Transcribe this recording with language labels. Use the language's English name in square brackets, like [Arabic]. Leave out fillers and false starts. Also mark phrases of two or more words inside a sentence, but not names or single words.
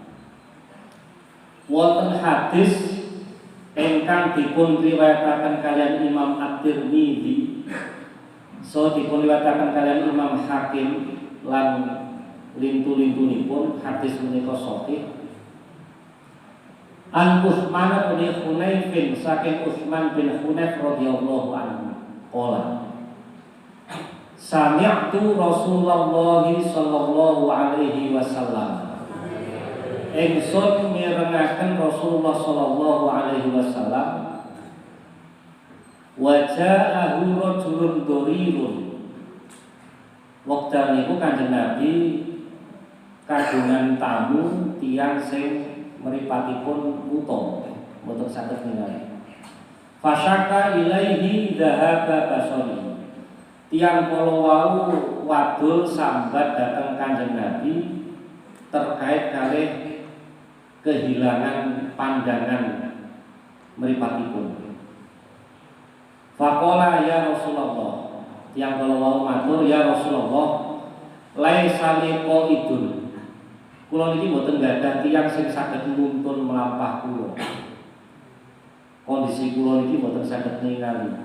[Javanese] Wonten hadis ingkang dipun riwayataken kalian Imam At-Tirmidzi, so dipun riwayataken kalian Imam Hakim lan lintu-lintunipun hadis menika sahih. [Arabic] عن عثمان بن حنيف saking عثمان بن حنيف رضي الله عنه قال سمعت رسول الله صلى الله عليه وسلم. [Javanese] Ingsun mirengaken [Arabic] رسول الله صلى الله عليه وسلم وجاءه رجل ضرير. [Javanese] Wekdal niku Kanjeng Nabi kagungan tamu tiyang sing mripatipun utama mboten saged ningali. [Arabic] فشكا إليه ذهاب بصره. [Javanese] Tiyang kala wau wadul sambat dhateng Kanjeng Nabi terkait kalih kehilangan pandangan mripatipun. [Arabic] فقال يا رسول الله, [Javanese] tiyang kala wau matur [Arabic] يا رسول الله ليس لي قائد. [Javanese] Kula niki mboten gadah tiyang sing saged nuntun melampah kula. Kondisi kula niki mboten saged ningali.